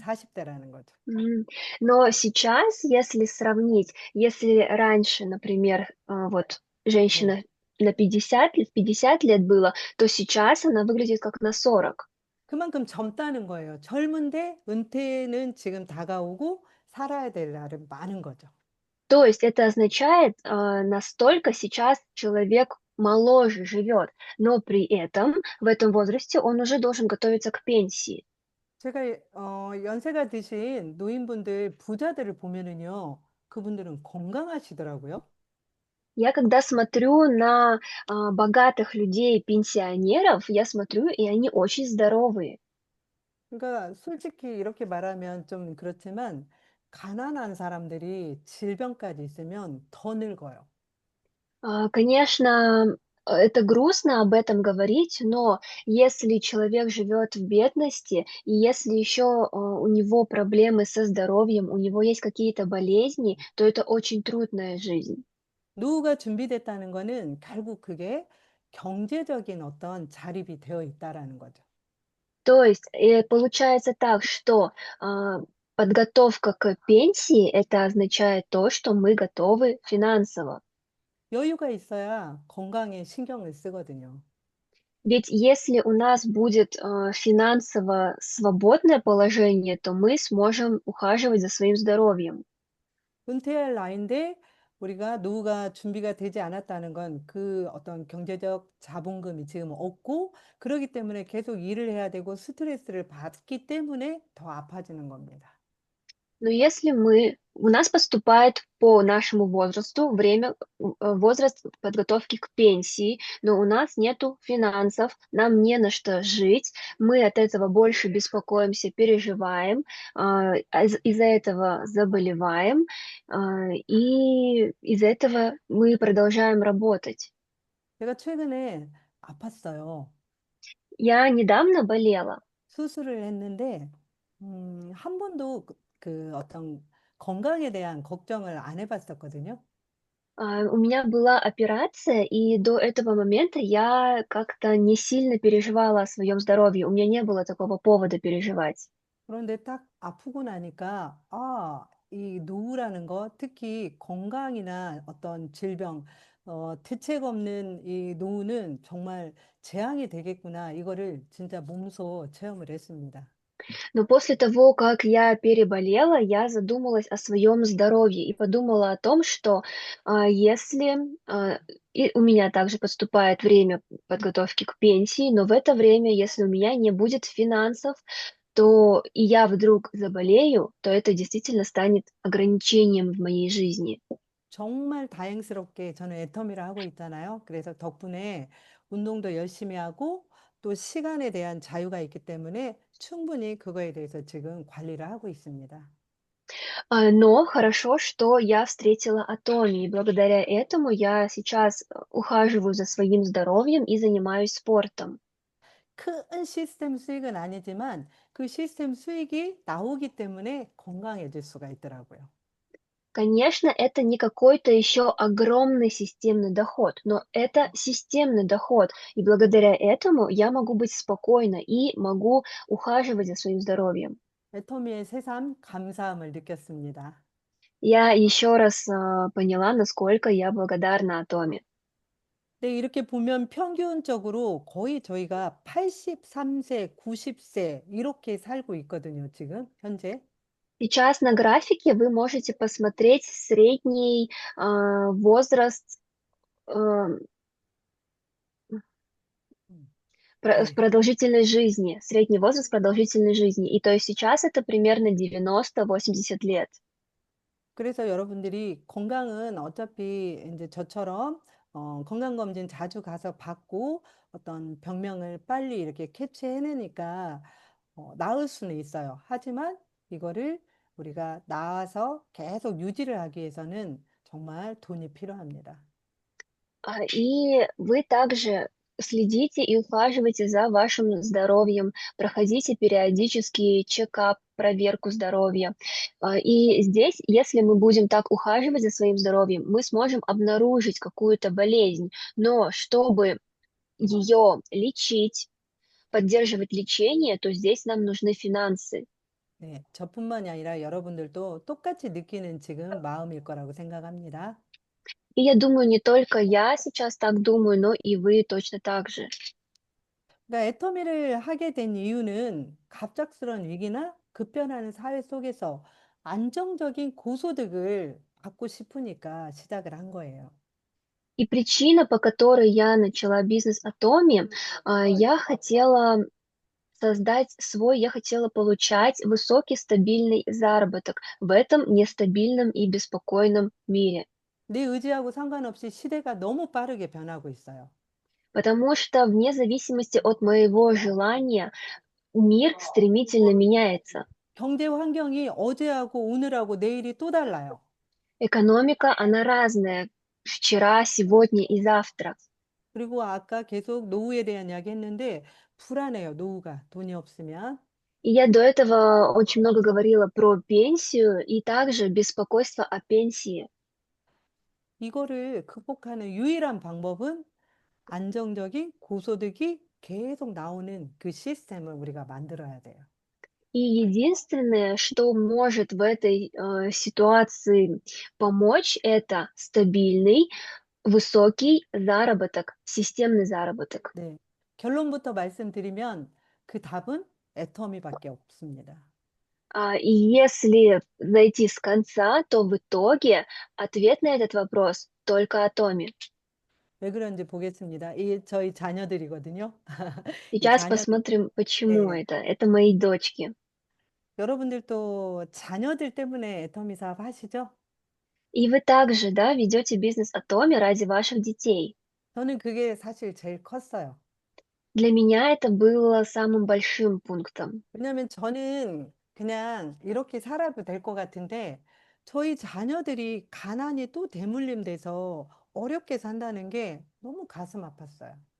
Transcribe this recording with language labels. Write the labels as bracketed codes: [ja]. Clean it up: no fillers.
[ko] Мгм. 40대라는 거죠. [ru] Но сейчас, если сравнить, если раньше, например, вот [ko] 네. [ru] женщина на 50 лет было, то сейчас она выглядит как на 40. [ko] 그만큼 젊다는 거예요. 젊은데 은퇴는 지금 다가오고 살아야 될 날은 많은 거죠. [ru] То есть это означает, настолько сейчас человек моложе живет, но при этом в этом возрасте он уже должен готовиться к пенсии. [ko] 제가 연세가 드신 노인분들, 부자들을 보면은요, 그분들은 건강하시더라고요. [ru] Я когда смотрю на богатых людей, пенсионеров, я смотрю, и они очень здоровые. [ko] 그러니까 솔직히 이렇게 말하면 좀 그렇지만, 가난한 사람들이 질병까지 있으면 더 늙어요. [ru] Конечно, это грустно об этом говорить, но если человек живет в бедности, и если еще у него проблемы со здоровьем, у него есть какие-то болезни, то это очень трудная жизнь. [ko] 노후가 준비됐다는 거는 결국 그게 경제적인 어떤 자립이 되어 있다라는 거죠. [ru] То есть получается так, что а, подготовка к пенсии это означает то, что мы готовы финансово. [ko] 여유가 있어야 건강에 신경을 쓰거든요. [ru] Ведь если у нас будет финансово свободное положение, то мы сможем ухаживать за своим здоровьем. [ko] 은퇴할 나이인데 우리가 노후가 준비가 되지 않았다는 건 그 어떤 경제적 자본금이 지금 없고 그러기 때문에 계속 일을 해야 되고 스트레스를 받기 때문에 더 아파지는 겁니다. [ru] Но если у нас поступает по нашему возрасту возраст подготовки к пенсии, но у нас нету финансов, нам не на что жить, мы от этого больше беспокоимся, переживаем, из-за этого заболеваем, и из-за этого мы продолжаем работать. [ko] 제가 최근에 아팠어요. [ru] Я недавно болела. [ko] 수술을 했는데, 한 번도 그 어떤 건강에 대한 걱정을 안 해봤었거든요. [ru] У меня была операция, и до этого момента я как-то не сильно переживала о своем здоровье. У меня не было такого повода переживать. [ko] 그런데 딱 아프고 나니까, 아, 이 노후라는 거, 특히 건강이나 어떤 질병, 대책 없는 이 노후는 정말 재앙이 되겠구나. 이거를 진짜 몸소 체험을 했습니다. [ru] Но после того, как я переболела, я задумалась о своем здоровье и подумала о том, что если и у меня также подступает время подготовки к пенсии, но в это время, если у меня не будет финансов, то и я вдруг заболею, то это действительно станет ограничением в моей жизни. [ko] 정말 다행스럽게 저는 애터미를 하고 있잖아요. 그래서 덕분에 운동도 열심히 하고 또 시간에 대한 자유가 있기 때문에 충분히 그거에 대해서 지금 관리를 하고 있습니다. [ru] Но хорошо, что я встретила Атоми, и благодаря этому я сейчас ухаживаю за своим здоровьем и занимаюсь спортом. [ko] 큰 시스템 수익은 아니지만 그 시스템 수익이 나오기 때문에 건강해질 수가 있더라고요. [ru] Конечно, это не какой-то еще огромный системный доход, но это системный доход, и благодаря этому я могу быть спокойна и могу ухаживать за своим здоровьем. [ko] 애터미의 새삼 감사함을 느꼈습니다. [ru] Я еще раз поняла, насколько я благодарна Атоме. [ko] 네, 이렇게 보면 평균적으로 거의 저희가 83세, 90세 이렇게 살고 있거든요, 지금 현재. [ru] Сейчас на графике вы можете посмотреть средний возраст э, [ko] 음. 네. [ru] продолжительность жизни, средний возраст продолжительной жизни. И то есть сейчас это примерно 90-80 лет. [ko] 그래서 여러분들이 건강은 어차피 이제 저처럼 건강검진 자주 가서 받고 어떤 병명을 빨리 이렇게 캐치해내니까 나을 수는 있어요. 하지만 이거를 우리가 나아서 계속 유지를 하기 위해서는 정말 돈이 필요합니다. [ru] И вы также следите и ухаживайте за вашим здоровьем, проходите периодический чекап, проверку здоровья. И здесь, если мы будем так ухаживать за своим здоровьем, мы сможем обнаружить какую-то болезнь. Но чтобы ее лечить, поддерживать лечение, то здесь нам нужны финансы. [ko] 네, 저뿐만이 아니라 여러분들도 똑같이 느끼는 지금 마음일 거라고 생각합니다. [ru] И я думаю, не только я сейчас так думаю, но и вы точно так же. [ko] 그러니까 애터미를 하게 된 이유는 갑작스러운 위기나 급변하는 사회 속에서 안정적인 고소득을 받고 싶으니까 시작을 한 거예요. [ru] И причина, по которой я начала бизнес Atomi, я хотела я хотела получать высокий стабильный заработок в этом нестабильном и беспокойном мире. [ko] 내 의지하고 상관없이 시대가 너무 빠르게 변하고 있어요. [ru] Потому что вне зависимости от моего желания мир стремительно меняется. [ko] 경제 환경이 어제하고 오늘하고 내일이 또 달라요. [ru] Экономика, она разная. Вчера, сегодня и завтра. [ko] 그리고 아까 계속 노후에 대한 이야기 했는데 불안해요, 노후가. 돈이 없으면. [ru] И я до этого очень много говорила про пенсию и также беспокойство о пенсии. [ko] 이거를 극복하는 유일한 방법은 안정적인 고소득이 계속 나오는 그 시스템을 우리가 만들어야 돼요. [ru] И единственное, что может в этой ситуации помочь, это стабильный, высокий заработок, системный заработок. [ko] 네. 결론부터 말씀드리면 그 답은 애터미밖에 없습니다. [ru] И если зайти с конца, то в итоге ответ на этот вопрос только Атоми. [ko] 왜 그런지 보겠습니다. 이 저희 자녀들이거든요. 이 [ru] Сейчас [ko] 자녀들, [ru] посмотрим, почему [ko] 네. [ru] это. Это мои дочки. [ko] 여러분들도 자녀들 때문에 애터미 사업 하시죠? [ru] И вы также, да, ведете бизнес Атоми ради ваших детей. [ko] 저는 그게 사실 제일 컸어요. [ru] Для меня это было самым большим пунктом. [ko] 왜냐하면 저는 그냥 이렇게 살아도 될 것 같은데 저희 자녀들이 가난이 또 대물림돼서 어렵게 산다는 게 너무 가슴 아팠어요.